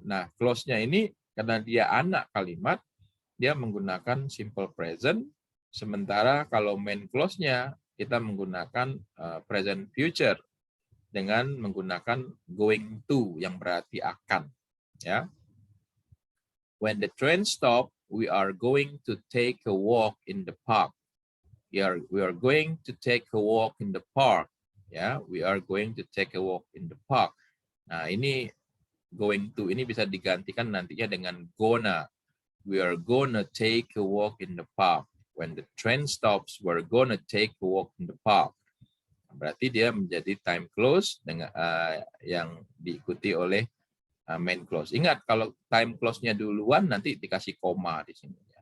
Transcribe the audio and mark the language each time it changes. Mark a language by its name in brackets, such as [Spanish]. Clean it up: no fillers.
[Indonesian] Nah, clause-nya ini karena dia anak kalimat, dia menggunakan simple present, sementara kalau main clause-nya kita menggunakan present future dengan menggunakan going to yang berarti akan, ya. [English] When the train stop, we are going to take a walk in the park. We are going to take a walk in the park. Ya, we are going to take a walk in the park. [Indonesian] Nah, ini going to ini bisa digantikan nantinya dengan gonna. [English] We are gonna take a walk in the park. When the train stops, we're gonna take a walk in the park. [Indonesian] Berarti dia menjadi time clause dengan yang diikuti oleh main clause. Ingat, kalau time clause-nya duluan nanti dikasih koma di sini.